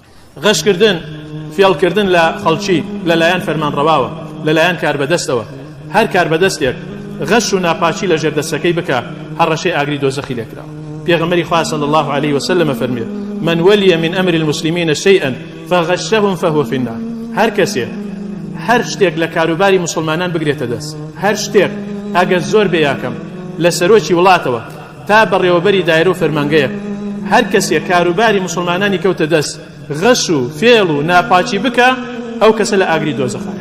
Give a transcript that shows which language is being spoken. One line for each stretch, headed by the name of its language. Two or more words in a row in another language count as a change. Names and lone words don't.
Central Kurdish: غەشکردن فێڵکردن لە خەڵکی لەلایەن فەرمانڕەواوە لەلایەن کاربەدەستەوە هەر کاربەدەستێک غەش و ناپاچی لە ژێردەستەکەی بکە هەر ڕەشەی ئاگری دۆزەخی لێکراوە. پێغەمبەری خوا
Arabic: صلی الله عليه وسلم فەرمێ من ولي من أمر المسلمين شيئا فغشهم فهو في النار.
Central Kurdish: هەر کەسێ هەر شتێک لە کاروباری مسلمانان بگرێتە دەست هەر شتێک ئەگەر زۆر بێ یاکەم لە سەرۆکی وڵاتەوە تا بەڕێوەبەری دایرە و فەرمانگەیە هەر کەسێ کاروباری مسلمانانی کەوتە دەست غەش و فێڵ و ناپاچی بکە ئەو کەسە لە ئاگری دۆزەخایە.